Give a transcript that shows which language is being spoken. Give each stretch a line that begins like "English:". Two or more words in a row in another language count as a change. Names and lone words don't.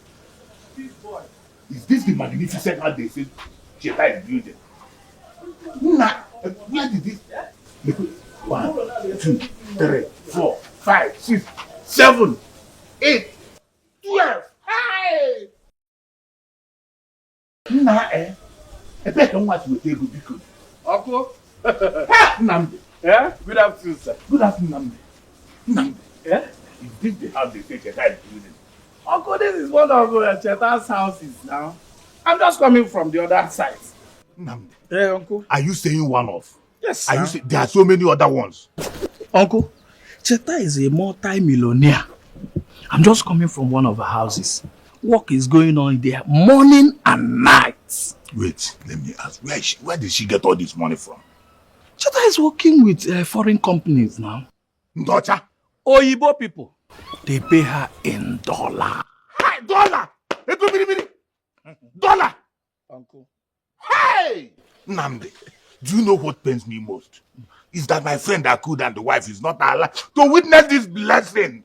English: Is this the magnificent house they say Cheta is building? Nah, where did this? 1, 2, 3, 4, 5, 6, 7, 8, 12. Hey! Nah,
Igbo: Ebe ka nwa ti ego biko.
English: Uncle. Nnamdi. Yeah? Good afternoon, sir. Good afternoon, Nnamdi. Yeah? Is this the house they say Cheta is building? Uncle, this is one of Cheta's houses now. I'm just coming from the other side. Nnamdi. Yeah, Uncle. Are you saying one of? Yes, sir. Are you saying there are so many other ones? Uncle, Cheta is a multi-millionaire. I'm just coming from one of her houses. Work is going on there morning and night. Wait, let me ask. Where did she get all this money from? Cheta is working with foreign companies now. Ndocha? Oyibo people. They pay her in dollar. Hey, dollar! Dollar! Uncle. Hey! Nnamdi, do you know what pains me most? Is that my friend Akud and the wife is not alive to witness this blessing.